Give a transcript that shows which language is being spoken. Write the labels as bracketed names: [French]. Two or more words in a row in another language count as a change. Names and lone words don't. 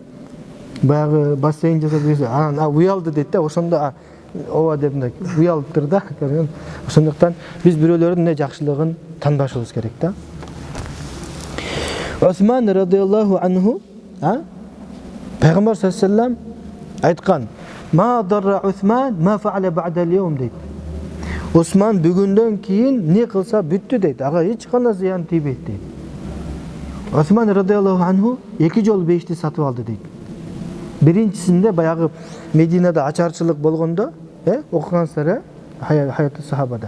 [Kyrgyz] Баягы бассейн жасап берсе, анан уялды дейт да, ошондо ооба деп мындай уялыптыр да. Ошондуктан биз бирөөлөрдүн эмне жакшылыгын танбашыбыз керек да. [Arabic] Осман رضي الله عنه, Пайгамбар صلى الله عليه وسلم айткан: "ما ضر عثمان ما فعل بعد اليوم" дейт. [Kyrgyz] Осман бүгүндөн кийин не кылса бүттү дейт. Ага эч кандай зыян тийбейт дейт. Осман [Arabic] радиаллаху анху [Kyrgyz] 2 жолу бейишти сатып алды дейт. Биринчисинде баягы Мединада ачарчылык болгондо, окугансыздар, Хаяту сахабада.